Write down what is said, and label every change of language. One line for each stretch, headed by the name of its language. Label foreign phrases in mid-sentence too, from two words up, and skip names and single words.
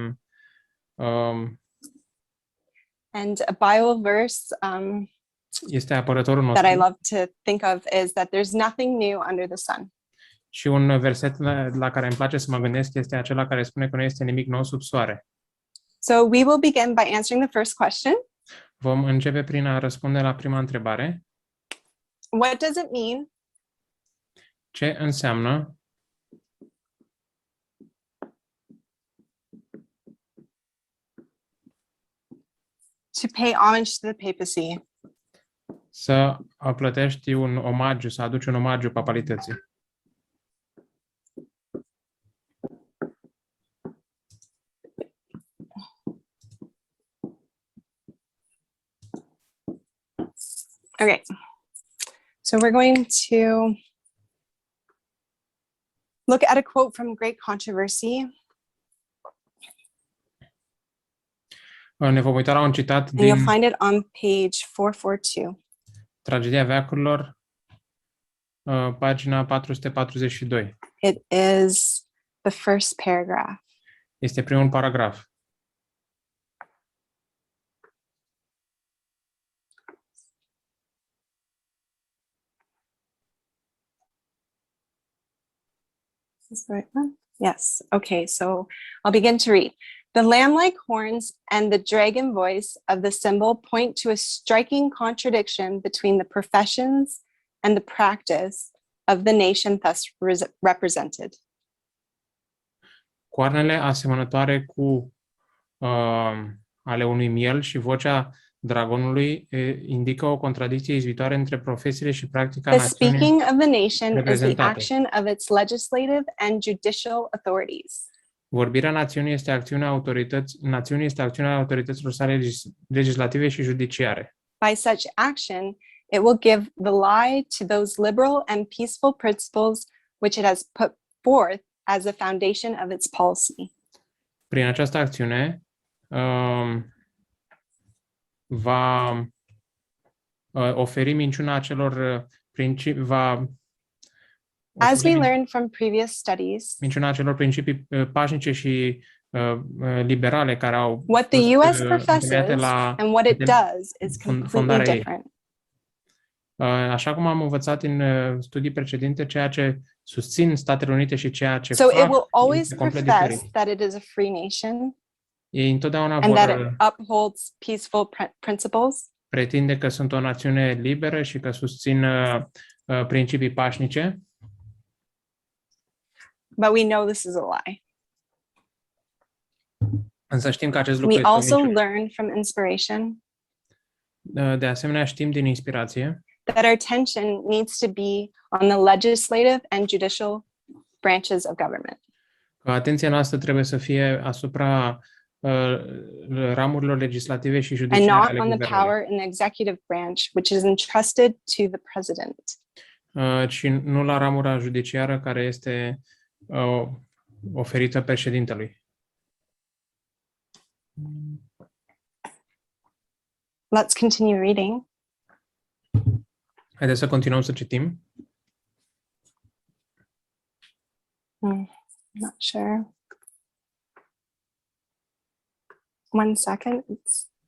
English: And a Bible verse
Romanian: este apărătorul
English: that I
Romanian: nostru
English: love to think of is that there's nothing new under the sun.
Romanian: și un verset la care îmi place să mă gândesc este acela care spune că nu este nimic nou sub soare.
English: So we will begin by answering the first question.
Romanian: Vom începe prin a răspunde la prima întrebare.
English: What does it mean
Romanian: Ce înseamnă
English: to pay homage to the papacy?
Romanian: să plătești un omagiu, să aduci un omagiu papalității?
English: Okay. So we're going to look at a quote from Great Controversy.
Romanian: Ne vom uita la un citat
English: And you'll
Romanian: din
English: find it on page 442.
Romanian: Tragedia veacurilor, pagina 442.
English: It is the first paragraph.
Romanian: Este primul paragraf.
English: Is this the right one? Yes. Okay, so I'll begin to read. The lamb-like horns and the dragon voice of the symbol point to a striking contradiction between the professions and the practice of the nation thus represented.
Romanian: Coarnele asemănătoare cu ale unui miel și vocea dragonului indică o contradicție izbitoare între profesiile și practica
English: The
Romanian: națiunii.
English: speaking of the nation is the
Romanian: reprezentate.
English: action of its legislative and judicial authorities.
Romanian: Vorbirea națiunii este acțiunea autorităților sale legislative și judiciare.
English: By such action, it will give the lie to those liberal and peaceful principles which it has put forth as the foundation of its policy.
Romanian: Prin această acțiune va oferi minciuna acelor principii,
English: As we learned from previous studies,
Romanian: minciuna acelor principii pașnice și liberale care au
English: what the
Romanian: fost
English: US
Romanian: întemeiate
English: professes
Romanian: la
English: and what it does is completely
Romanian: fondarea ei.
English: different.
Romanian: Așa cum am învățat în studii precedente, ceea ce susțin Statele Unite și ceea ce
English: So it
Romanian: fac
English: will always
Romanian: este complet
English: profess
Romanian: diferit.
English: that it is a free nation
Romanian: Ei întotdeauna
English: and that
Romanian: vor
English: it upholds peaceful principles,
Romanian: pretinde că sunt o națiune liberă și că susțin principii pașnice,
English: but we know this is a lie.
Romanian: însă știm că acest lucru
English: We
Romanian: este o
English: also
Romanian: minciună.
English: learn from inspiration
Romanian: De asemenea, știm din inspirație
English: that our attention needs to be on the legislative and judicial branches of government.
Romanian: că atenția noastră trebuie să fie asupra ramurilor legislative și
English: And
Romanian: judiciare
English: not
Romanian: ale
English: on the
Romanian: guvernului,
English: power in the executive branch, which is entrusted to the president.
Romanian: și nu la ramura judiciară care este oferită președintelui.
English: Let's continue reading.
Romanian: Haideți să continuăm să citim.
English: Not sure. 1 second. It's